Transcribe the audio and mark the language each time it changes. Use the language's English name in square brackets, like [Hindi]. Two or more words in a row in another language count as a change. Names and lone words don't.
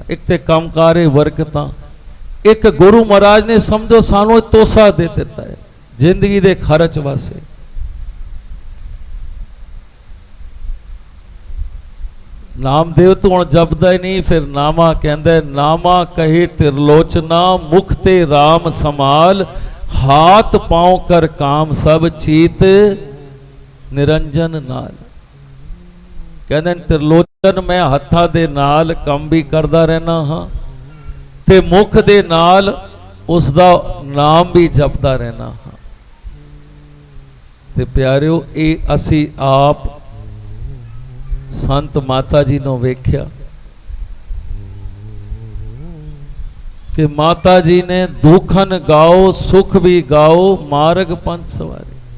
[Punjabi] ਇਕ ਤੇ ਕਮਕਾਰੇ ਬਰਕਤਾਂ, ਇਕ ਗੁਰੂ ਮਹਾਰਾਜ ਨੇ ਸਮਝੋ ਸਾਨੂੰ ਤੋਸਾ ਦੇ ਦਿੱਤਾ ਹੈ ਜ਼ਿੰਦਗੀ ਦੇ ਖਰਚ ਵਾਸਤੇ। ਨਾਮਦੇਵ ਤੋਂ ਹੁਣ ਜਪਦਾ ਹੀ ਨਹੀਂ, ਫਿਰ ਨਾਮਾ ਕਹਿੰਦਾ ਨਾਮਾ ਕਹੇ ਤ੍ਰਿਲੋਚਨਾ, ਮੁਖ ਤੇ ਰਾਮ ਸਮਾਲ, ਹਾਥ ਪਾਂਵ ਕਰ ਕਾਮ ਸਬ ਚੀਤ ਨਿਰੰਜਨ ਨਾਲ। ਕਹਿੰਦੇ ਤ੍ਰਿਲੋਚਨ ਮੈਂ ਹੱਥਾਂ ਦੇ ਨਾਲ ਕੰਮ ਭੀ ਕਰਦਾ ਰਹਿਣਾ ਹਾਂ, ਤੇ ਮੁਖ ਦੇ ਨਾਲ ਉਸਦਾ ਨਾਮ ਭੀ ਜਪਦਾ ਰਹਿਣਾ ਹਾਂ। ਤੇ ਪਿਆਰਿਓ ਏ ਅਸੀਂ ਆਪ ਸੰਤ ਮਾਤਾ ਜੀ ਨੂੰ ਵੇਖਿਆ ਕਿ ਮਾਤਾ ਜੀ ਨੇ ਦੁਖਨ ਗਾਓ ਸੁਖ ਭੀ ਗਾਓ, ਮਾਰਗ ਪੰਥ ਸਵਾਰੀ।